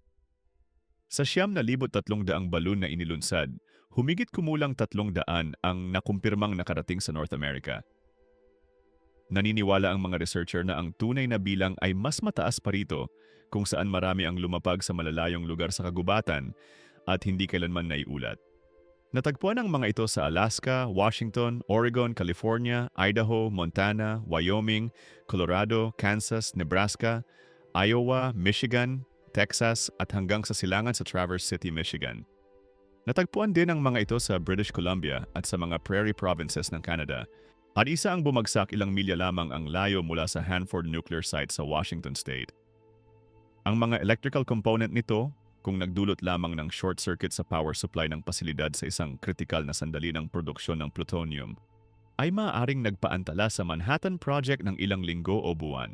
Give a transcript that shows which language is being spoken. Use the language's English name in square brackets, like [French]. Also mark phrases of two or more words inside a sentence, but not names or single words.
[Filipino] Sa 9,300 balloon na inilunsad, humigit kumulang 300 ang nakumpirmang nakarating sa North America. Naniniwala ang mga researcher na ang tunay na bilang ay mas mataas pa rito kung saan marami ang lumapag sa malalayong lugar sa kagubatan at hindi kailanman naiulat. Natagpuan ang mga ito sa Alaska, Washington, Oregon, California, Idaho, Montana, Wyoming, Colorado, Kansas, Nebraska, Iowa, Michigan, Texas at hanggang sa silangan sa Traverse City, Michigan. Natagpuan din ang mga ito sa British Columbia at sa mga [English] prairie provinces [Filipino] ng Canada at isa ang bumagsak ilang milya lamang ang layo mula sa Hanford Nuclear Site sa Washington State. Ang mga [English] electrical component [Filipino] nito, kung nagdulot lamang ng [English] short circuit [Filipino] sa [English] power supply [Filipino] ng pasilidad sa isang kritikal na sandali ng produksyon ng plutonium, ay maaaring nagpaantala sa Manhattan Project ng ilang linggo o buwan.